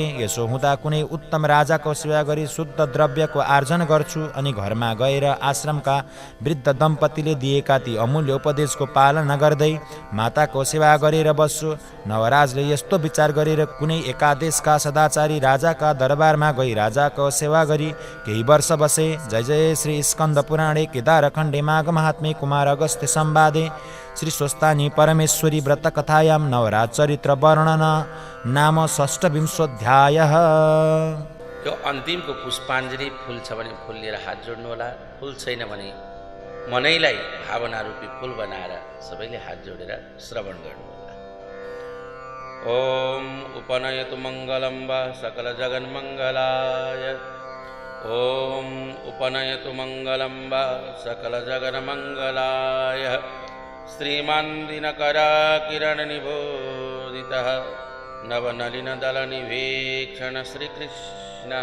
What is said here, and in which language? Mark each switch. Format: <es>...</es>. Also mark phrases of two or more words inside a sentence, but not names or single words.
<ne>यसो हुँदा कुनै उत्तम राजाको सेवा गरी शुद्ध द्रव्यको आर्जन गर्छु अनि घरमा गएर आश्रमका वृद्ध दम्पतिले दिएका ती अमूल्य उपदेशको पालना गर्दै माताको सेवा गरेर बस्छु। नवराजले यस्तो विचार गरेर कुनै एकादेशका सदाचारी राजाका दरबारमा गई राजाको सेवा गरी केही वर्ष बसे।</ne> <sa>जय जय श्री स्कन्द पुराणे केदारखण्डे माघ महात्म्ये कुमार अगस्त्य संवादे श्री स्वस्तानी परमेश्वरी व्रत कथायां नवराज चरित्र वर्णन नाम षष्ठविंशोऽध्यायः।</sa> <ne>यो अन्तिमको पुष्पाञ्जली फुल छ भने फुल लिएर हात जोड्नु होला, फुल छैन भने मनैलाई भावना रूपी फुल बनाएर सबैले हात जोडेर श्रवण गर्नु होला।</ne> <sa>ओम उपनयतु मङ्गलं वा सकल जगन्मङ्गलाय। ओम उपनयतु मङ्गलं वा सकल जगन्मङ्गलाय। श्रीमान् दिनकराकिरणनिबोधितः नवनलिनदलनिवेक्षण श्रीकृष्णः।</sa>